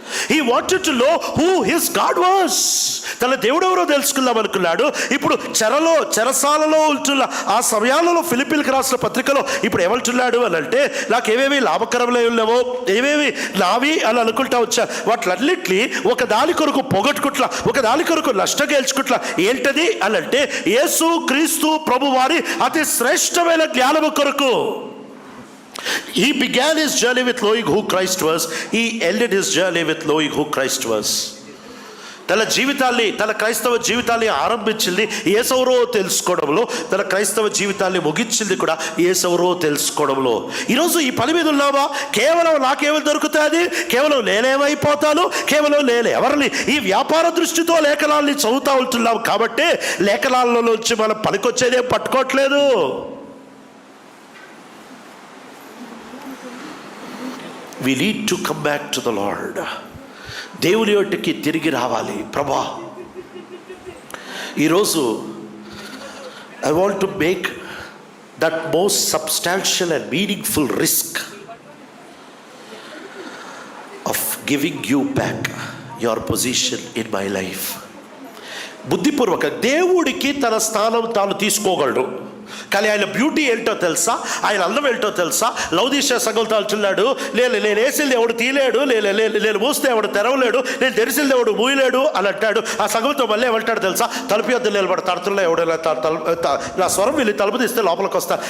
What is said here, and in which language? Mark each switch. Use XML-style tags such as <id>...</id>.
<en>He wanted to know who his God was.</en> <te>తన దేవుడు ఎవరో తెలుసుకుందాం అనుకున్నాడు. ఇప్పుడు చెరసాలలో ఉంటున్న ఆ సమయాలలో ఫిలిప్పీలకు రాసిన పత్రికలో ఇప్పుడు ఏమంటున్నాడు అని అంటే, నాకేమేమి లాభకరములే ఉన్నావో, ఏమేమి నావి అని అనుకుంటా వచ్చా, వాటిలన్నింటినీ ఒక దాని కొరకు పొగట్టుకుంటా, ఒక దాని కొరకు నష్టం గెలుచుకుంటా. ఏంటది అని అంటే యేసు క్రీస్తు ప్రభు వారి అతి శ్రేష్టమైన జ్ఞానము కొరకు.</te> <en>He began his journey with knowing who Christ was. He ended his journey with knowing who Christ was.</en> <te>తన క్రైస్తవ జీవితాన్ని ఆరంభించింది యేసెవరో తెలుసుకోవడంలో, తన క్రైస్తవ జీవితాన్ని ముగించింది కూడా యేసెవరో తెలుసుకోవడంలో. ఈరోజు ఈ పని మీద ఉన్నావా? కేవలం నాకేమో దొరుకుతుంది, కేవలం నేనేమైపోతాను, కేవలం నేను ఎవరిని, ఈ వ్యాపార దృష్టితో లేఖనాల్ని చదువుతూ ఉంటున్నావు. కాబట్టి లేఖనాల్లో నుంచి మనం పనికొచ్చేదేం పట్టుకోవట్లేదు.</te> <en>We need to come back to the Lord.</en> <te>దేవుని యొద్దకి తిరిగి రావాలి. ప్రభా, ఈరోజు</te> <en>I want to make that most substantial and meaningful risk of giving you back your position in my life.</en> <te>బుద్ధిపూర్వక దేవుడికి తన స్థానం తాను తీసుకోగలడు. కానీ ఆయన బ్యూటీ ఏంటో తెలుసా, ఆయన అందం ఏంటో తెలుసా? లౌదీషియా సంఘంతో అంటున్నాడు, నేను వేసింది ఎవడు తీయలేడు, నేను మూస్తే ఎవడు తెరవలేడు, నేను తెరిసింది ఎవడు మూయలేడు అని అంటాడు. ఆ సంఘంతో మళ్ళీ ఏమంటాడు తెలుసా? తలుపు వద్ద నిలబడి తడుతున్నా ఎవడైనా నా స్వరం వెళ్ళి తలుపు తీస్తే లోపలికి వస్తా.</te>